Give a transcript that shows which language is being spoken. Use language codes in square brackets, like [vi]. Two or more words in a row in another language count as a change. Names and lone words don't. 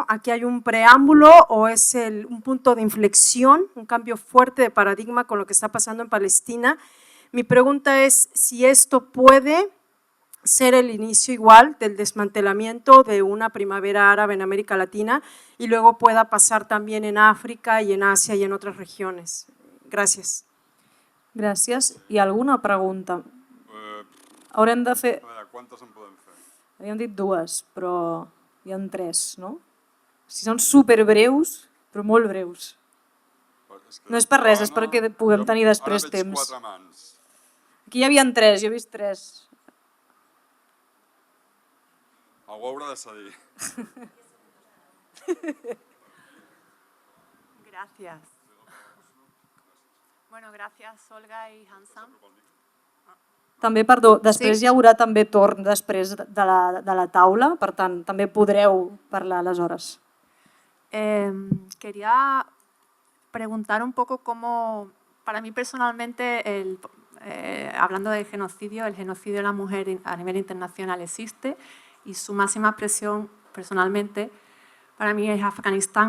[es] ¿Aquí hay un preámbulo o es un punto de inflexión, un cambio fuerte de paradigma con lo que está pasando en Palestina? Mi pregunta es si esto puede ser el inicio igual del desmantelamiento de una primavera árabe en América Latina y luego pueda pasar también en África y en Asia y en otras regiones. [ca] Gràcies. Gràcies. I alguna pregunta? Haurem de fer... A veure, quantes en podem fer? Havíem dit dues, però hi ha tres, no? Si són superbreus, però molt breus. No és per res, és perquè puguem tenir després temps. Ara veig 4 mans. Aquí hi havia tres, jo he vist tres. Algú haurà de cedir. [es] Gracias. Bueno, gracias Olga y Hansam. [ca] També, perdó, després hi haurà també torn després de la taula, per tant, també podreu parlar aleshores. [es] Quería preguntar un poco cómo, para mí personalmente, hablando del genocidio, el genocidio de la mujer a nivel internacional existe y su máxima expresión personalmente para mí es Afganistán.